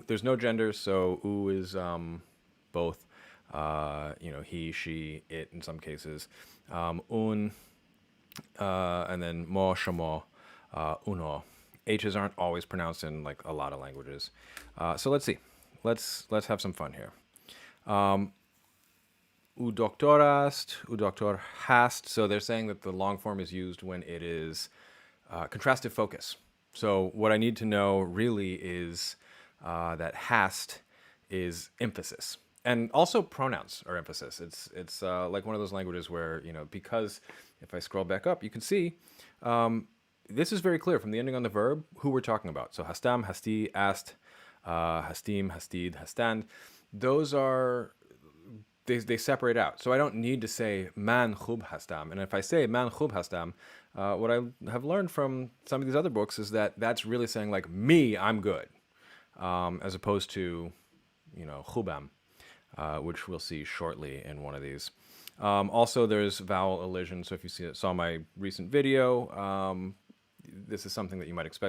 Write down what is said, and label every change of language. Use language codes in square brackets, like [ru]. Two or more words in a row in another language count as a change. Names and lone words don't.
[en] There's no gender, so u is both. He, she, it in some cases. Un, and then mo, shamo, uno. H's aren't always pronounced in like a lot of languages. So let's see. Let's have some fun here. [fa] او دکتر است، او دکتر هست. [en] So they're saying that the long form is used when it is contrastive focus. So what I need to know really is that hast is emphasis. And also pronouns are emphasis. It's like one of those languages where, because if I scroll back up, you can see this is very clear from the ending on the verb who we're talking about. [fa] So هستم، هستی، است، هستیم، هستید، هستند. [en] Those are, they separate out. So I don't need to say [fa] من خوب هستم. [en] And if I say [fa] من خوب هستم, [en] what I have learned from some of these other books is that that's really saying like, me, I'm good, as opposed to, khubam. Which we'll see shortly in one of these. Also, there's vowel elision. So if you saw my recent video, this is something that you might expect.